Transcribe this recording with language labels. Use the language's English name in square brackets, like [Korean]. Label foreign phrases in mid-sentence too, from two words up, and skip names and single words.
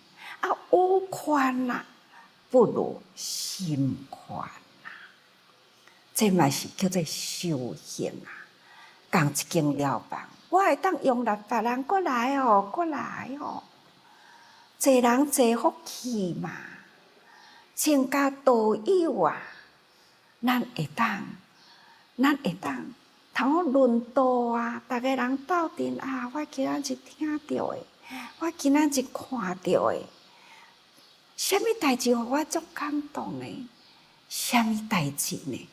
[Min Nan Chinese] 啊，有宽啦，不如心宽啦。这嘛是叫做修行啊！共一间寮房，我会当容纳别人过来哦，过来哦，济人济福气嘛。增加道友啊，咱会当通论道啊，逐个人斗阵啊，我今仔日听到的，我今仔日看到的，什么代志互我足感动呢？什么代志呢？